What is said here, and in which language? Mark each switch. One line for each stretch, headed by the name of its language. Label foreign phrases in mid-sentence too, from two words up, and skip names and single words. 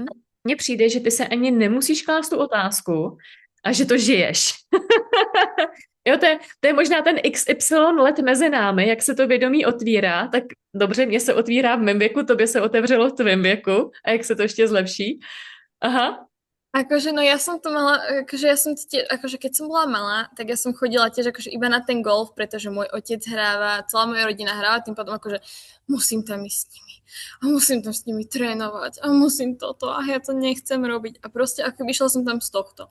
Czech: Mně přijde, že ty se ani nemusíš klást tu otázku a že to žiješ. Jo, to je možná ten XY let mezi námi, jak se to vědomí otvírá, tak dobře, mně se otvírá v mém věku, tobě se otevřelo v tvém věku a jak se to ještě zlepší. Aha.
Slovak: Akože, no ja som to mala, akože ja som tiež, akože keď som bola malá, tak ja som chodila tiež akože iba na ten golf, pretože môj otec hráva, celá moja rodina hráva, tým potom akože musím tam ísť s nimi a musím tam s nimi trénovať a musím toto a ja to nechcem robiť a proste ako vyšla som tam z tohto.